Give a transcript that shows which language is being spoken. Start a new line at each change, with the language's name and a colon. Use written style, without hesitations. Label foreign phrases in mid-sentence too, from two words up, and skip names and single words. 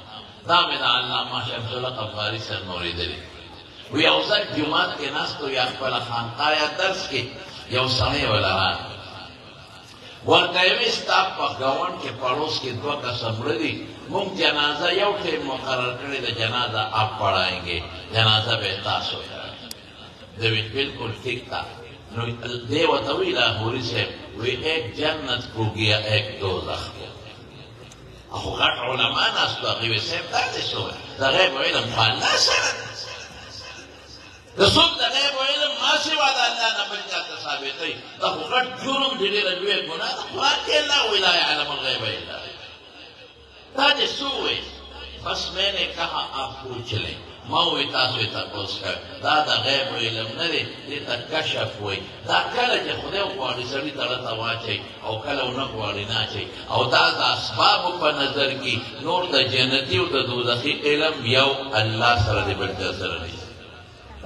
Pashto: دا مې د علامه شمس الحق افغاني صاحب نه اورېدلي. وی یو ځل جومات کې ناست و یا خپله خانقاه یا درس کې یو سړی وله راغی. ورته یې ویل ستا په ګاونډ کې پړوس کې دوه کسه مړه دي. موږ جنازه یو ټیم مقرر کړې ده
Urdu: جنازه آپ پڑھائیں
Pashto: جنازه به یې تاسو کوئ. ده ویل
Urdu: بلکل ٹھیک تھا.
Pashto: نو دی ورته وی لاهوري صاحب وی
Urdu: ایک جنت کو گیا ایک دوزخ کو.
Pashto: خو غټ علما ناست وو. هغې ویل صاحب دا دې څه وایي د غیب علم خو الله سره د څوک د غیب علم ما سوا د الله نه بل چا ته ثابتوي. دا خو غټ جرم دی ډېره لویه ګناه ده. قرآن کې الله وایي
Arabic: لا یعلم الغیب الا هو.
Pashto: دا دې څه وایي؟
Urdu: بس میں نے کہا آپ پوچھ لیں.
Pashto: ما وایي تاسو یې تپوس کوئ. دا د غیب علم نه دی دې ته کشف وایي. دا کله چې خدای وغواړي سړي تړه ته واچوي او کله ونه غواړي نه اچوي. او دا د اسبابو په نظر کې نور د جنتي او د دوزخي علم یو الله سره دی بل چا سره دی.